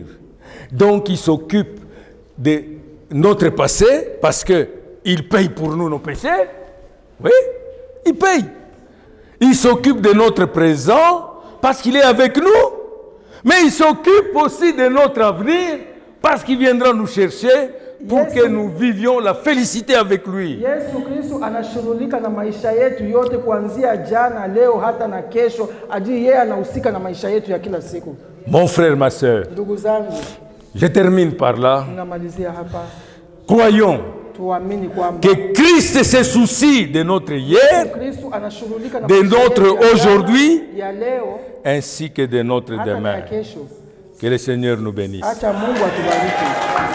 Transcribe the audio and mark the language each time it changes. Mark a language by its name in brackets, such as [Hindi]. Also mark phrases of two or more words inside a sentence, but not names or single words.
[French] Donc, il s'occupe de notre passé parce qu'il paye pour nous nos péchés. Oui, il paye. Il s'occupe de notre présent parce qu'il est avec nous, mais il s'occupe aussi de notre avenir parce qu'il viendra nous chercher pour que nous vivions la félicité avec lui. [Swahili] Yesu Kristo anashughulika na maisha yetu yote kuanzia jana, leo hata na kesho. Ajili yeye anahusika na maisha yetu ya kila siku. [French] Mon frère, ma sœur, [Swahili] ndugu zangu, [French] je termine par là. [Swahili] Ninamalizia hapa. [French] Croyons que Christ se soucie de notre hier, de notre aujourd'hui, ainsi que de notre demain. Que le Seigneur nous bénisse.